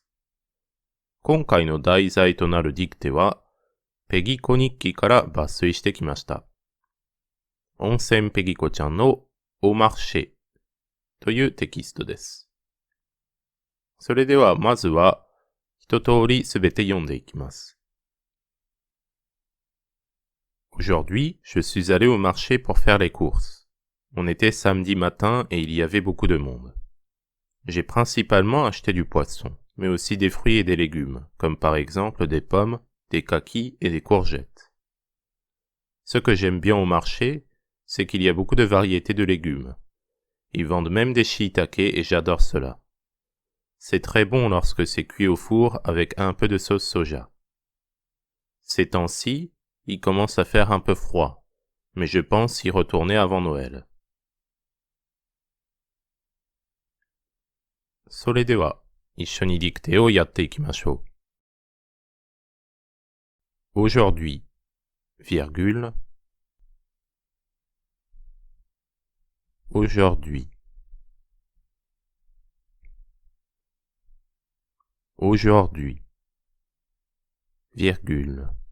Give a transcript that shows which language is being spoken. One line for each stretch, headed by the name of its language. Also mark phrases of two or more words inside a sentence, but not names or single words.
Japanese: 今回の題材となるディクテは、ペギコ日記から抜粋してきました。温泉ペギコちゃんのオマルシェというテキストです。それではまずは一通りすべて読んでいきます。
French: Aujourd'hui, je suis allé au marché pour faire les courses. On était samedi matin et il y avait beaucoup de monde. J'ai principalement acheté du poisson, mais aussi des fruits et des légumes, comme par exemple des pommes, des kakis et des courgettes. Ce que j'aime bien au marché, c'est qu'il y a beaucoup de variétés de légumes. Ils vendent même des shiitake et j'adore cela. C'est très bon lorsque c'est cuit au four avec un peu de sauce soja. Ces temps-ci, il commence à faire un peu froid, mais je pense y retourner avant Noël.
Japanese: それでは、一緒にディクテをやっていきましょう。
French: Aujourd'hui, virgule, aujourd'hui, aujourd'hui, virgule.